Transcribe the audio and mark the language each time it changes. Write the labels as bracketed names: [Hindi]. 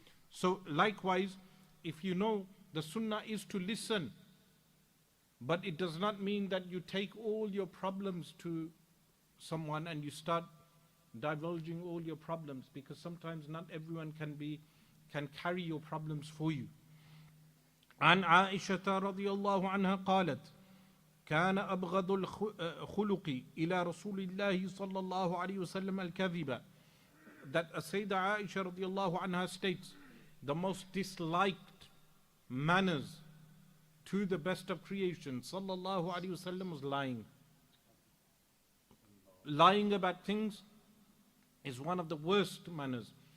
[English] So likewise, if you know the sunnah is to listen, but it does not mean that you take all your problems to someone and you start divulging all your problems, because sometimes not everyone can carry your problems for you. [Arabic] عن عائشة رضي الله عنها قالت كان أبغض الخلق إلى رسول الله صلى الله عليه وسلم الكذب. [English] That Sayyidah Aisha [Arabic] رضي الله عنها [English] states, the most disliked manners to the best of creation sallallahu alaihi wasallam was lying. Lying about things is one of the worst manners.